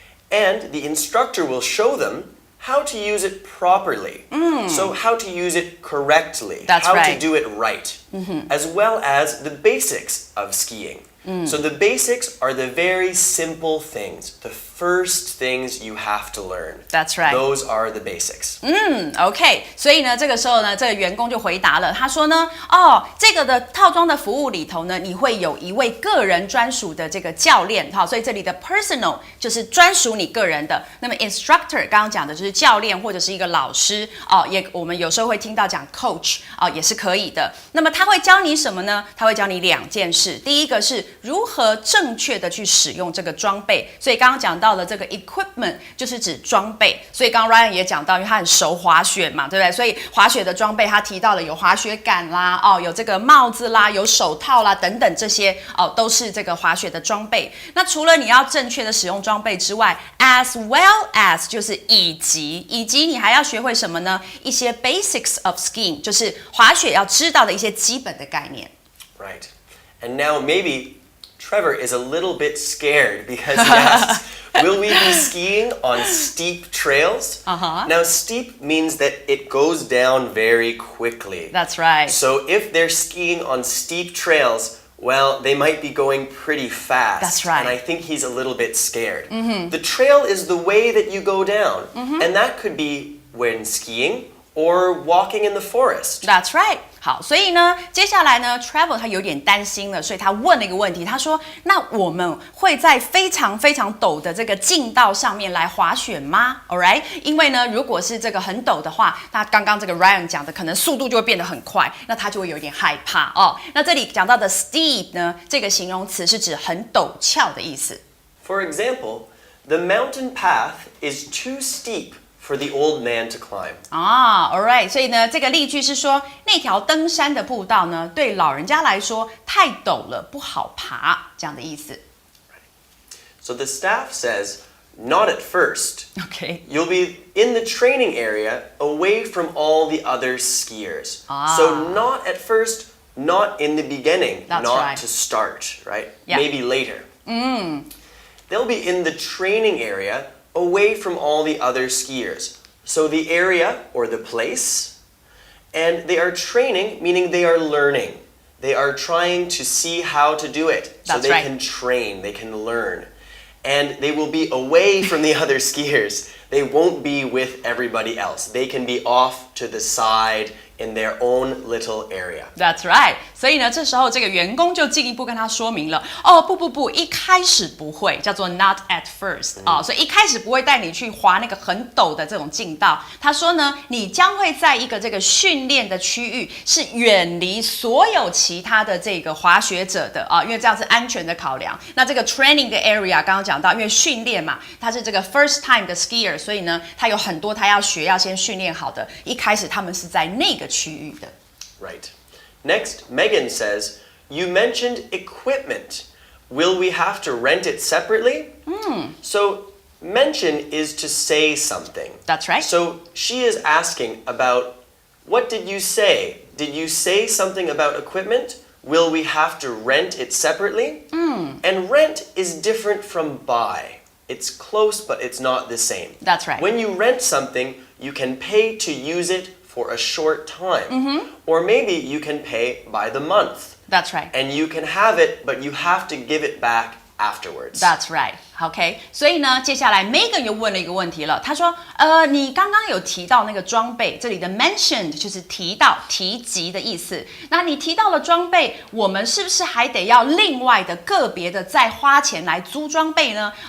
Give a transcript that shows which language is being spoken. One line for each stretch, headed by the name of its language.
English: And the instructor will show them how to use it properly. So how to use it correctly. That's how right. to do it right. As well as the basics of skiing. So the basics are the very simple things, the first things you have to learn. That's right. Those are the basics.
Chinese: OK， 所以呢，这个时候呢，这个员工就回答了，他说呢，这个的套装的服务里头呢，你会有一位个人专属的这个教练，好，所以这里的 personal 就是专属你个人的。那么 instructor 刚刚讲的就是教练或者是一个老师我们有时候会听到讲 coach 也是可以的。那么他会教你什么呢？他会教你2件事，第一个是如何正确的去使用这个装备，所以刚刚讲到的这个 equipment 就是指装备，所以刚刚 Ryan 也讲到，因为他很熟滑雪嘛，对不对？所以滑雪的装备他提到了有滑雪杆啦，有这个帽子啦，有手套啦等等，这些都是这个滑雪的装备。那除了你要正确的使用装备之外 ，
English: as well as
Chinese: 就是以及你还要学会什么呢？一些
English: basics of skiing
Chinese: 就是滑雪要知道的一些基本的概念。
English: Right. And now maybe Trevor is a little bit scared because he asks, will we be skiing on steep trails? Now, steep means that it goes down very quickly. That's right. So if they're skiing on steep trails, well, they might be going pretty fast. That's right. And I think he's a little bit scared. The trail is the way that you go down. And that could be when skiing or walking in the forest. That's right.
Chinese: 好，所以呢，接下来呢 ，Trevor 他有点担心了，所以他问了一个问题，他说：“那我们会在非常非常陡的这个径道上面来滑雪吗 ？”
English: All right，
Chinese: 因为呢，如果是这个很陡的话，那刚刚这个 Ryan 讲的，可能速度就会变得很快，那他就会有点害怕哦。那这里讲到的 steep 呢，这个形容词是指很陡峭的意思。
English: For example, the mountain path is too steep for the old man to climb. All right，
Chinese: 所以呢，这个例句是说，那条登山的步道呢，对老人家来说太陡了，不好爬，这样的意思。
English: So the staff says, not at first. OK， You'll be in the training area away from all the other skiers. So not at first, not in the beginning, That's not right. to start, right? Yeah. Maybe later. They'll be in the training area away from all the other skiers. So the area or the place, and they are training, meaning they are learning. They are trying to see how to do it. So That's they right. can train, they can learn. And they will be away from the other skiers. They won't be with everybody else. They can be off to the side in their own little area. That's right.
Chinese: 所以呢，这时候这个员工就进一步跟他说明了，不，一开始不会，叫做
English: not at first
Chinese: 所以一开始不会带你去滑那个很陡的这种径道。他说呢，你将会在一个这个训练的区域，是远离所有其他的这个滑雪者的因为这样是安全的考量。那这个 training 的 area 刚刚讲到，因为训练嘛，他是这个 first time 的 skier， 所以呢，他有很多他要学，要先训练好的。一开始他们是在那个区域的。
English: Right. Next, Megan says, you mentioned equipment. Will we have to rent it separately? So, mention is to say something. That's right. So, she is asking about, what did you say? Did you say something about equipment? Will we have to rent it separately? And rent is different from buy. It's close, but it's not the same. That's right. When you rent something, you can pay to use it for a short time. Or maybe you can pay by the month. That's right. And you can have it, but you have to give it back afterwards. That's right.
Chinese: OK， 所以呢，接下来 Megan 又问了一个问题了。他说，你刚刚有提到那个装备，这里的 mentioned 就是提到、提及的意思。那你提到了装备，我们是不是还得要另外的、个别的再花钱来租装备呢？